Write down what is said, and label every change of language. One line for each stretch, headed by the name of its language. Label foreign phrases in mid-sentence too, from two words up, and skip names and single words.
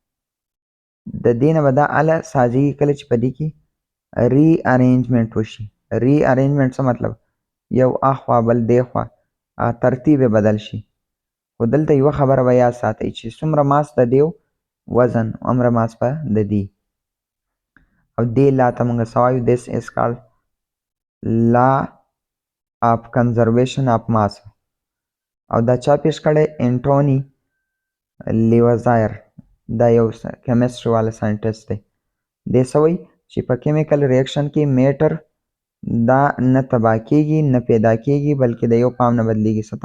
Pashto: د دې نه به دا هله سازېږي کله چې په دې کې ری ارینجمنټ وشي. ری ارینجمنټ څه مطلب؟ یو اخوا بل دېخوا ترتیب یې بدل شي. خو دلته یوه خبره به یاد ساتئ چې څومره ماس د دې وزن هومره ماس به د دې. او دې لا ته موږ څه وایو؟
English: this is called law of conservation of mass.
Pashto: او دا چا پیش کړی؟ انټوني لیوزایر. دا یو کیمسټري والا ساینټسټ دی. دې څه وایي چې په
English: chemical reaction
Pashto: کې میټر دا نه تباه کېږي نه پیدا کېږي بلکې د یو پام نه بدلېږي څه ته؟